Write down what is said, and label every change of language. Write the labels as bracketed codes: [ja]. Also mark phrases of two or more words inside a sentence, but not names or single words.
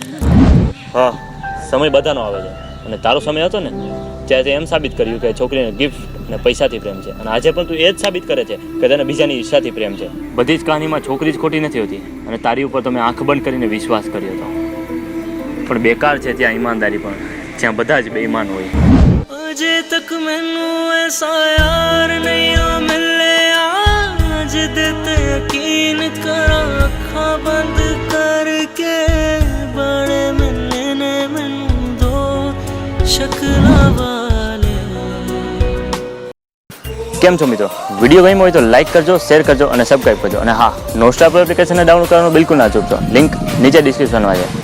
[gu] હા, સમય બધાનો આવે છે, અને તારો સમય હતો ને ત્યારે તે એમ સાબિત કર્યું કે છોકરીને ગિફ્ટ અને પૈસાથી પ્રેમ છે, અને આજે પણ તું એ જ સાબિત કરે છે કે તને બીજાની ઈર્ષાથી પ્રેમ છે. બધી જ કહાનીમાં છોકરી જ ખોટી નથી હોતી, અને તારી ઉપર તમે આંખ બંધ કરીને વિશ્વાસ કર્યો હતો. પણ બેકાર છે ત્યાં ઈમાનદારી પણ, જ્યાં બધા જ બેઈમાન હોય. [pa] ਅਜੇ ਤਕ ਮੈਨੂੰ ਐਸਾ ਯਾਰ ਨਹੀਂ ਮਿਲੇ, ਆਜ ਦੇਤੇ ਯਕੀਨ ਕਰਾਂ ਅੱਖਾਂ ਬੰਦ ਕਰਕੇ, ਬੜੇ ਮਿਲਣੇ ਨੇ ਮੈਨੂੰ ਦੋ ਸ਼ਕਲਾਂ ਵਾਲੇ. [gu] કેમ છો મિત્રો? વિડીયો ગમ્યો હોય તો લાઈક કરજો, શેર કરજો અને સબસ્ક્રાઈબ કરજો. અને હા, નોસ્ટાર એપ્લિકેશનને ડાઉનલોડ કરવાનું બિલકુલ ના ચૂકશો. લિંક નીચે ડિસ્ક્રિપ્શનમાં છે.